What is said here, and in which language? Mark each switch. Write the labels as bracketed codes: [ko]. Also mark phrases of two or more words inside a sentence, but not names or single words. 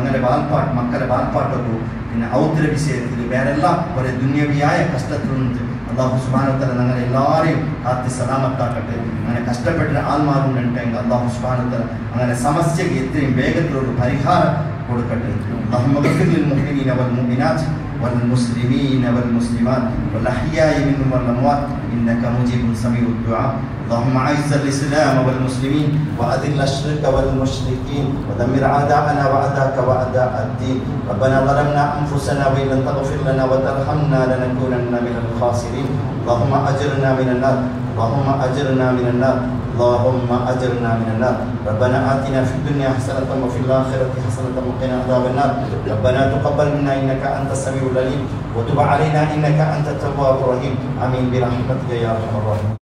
[ml] മക്കളെ ബാൽപ്പാട്ടൊക്കെ പിന്നെ ഔത്തര വിഷയത്തിൽ വേറെല്ലാം കുറേ ദുന്യവിയായ കഷ്ടത്തിൽ നിന്ന് അല്ലാഹു [ar] سبحانه وتعالى [ml] ഞങ്ങളെ എല്ലാവരെയും കാത്ത് സലാമത്താക്കട്ടെ അങ്ങനെ കഷ്ടപ്പെട്ട ആൾമാരുണ്ടെങ്കിൽ അല്ലാഹു [ar] سبحانه وتعالى [ml] അങ്ങനെ സമസ്യക്ക് എത്രയും വേഗത്തിലൊരു പരിഹാരം കൊടുക്കട്ടെ [ar] اللهم اغفر للمؤمنين والمؤمنات والمسلمين والمسلمات والأحياء منهم والأموات إنك مجيب سميع الدعاء اللهم أعز الإسلام والمسلمين وأذل الشرك والمشركين ودمر أعداءنا وأعداءك وأعداء الدين ربنا ظلمنا أنفسنا وإن لم تغفر لنا وترحمنا لنكونن من الخاسرين اللهم أجرنا من النار اللهم أجرنا من النار اللهم أجرنا من النار ربنا آتنا في الدنيا حسنة وفي الآخرة حسنة وقنا عذاب النار ربنا تقبل منا إنك أنت السميع العليم وتب علينا إنك أنت التواب الرحيم آمين برحمتك يا أرحم الراحمين.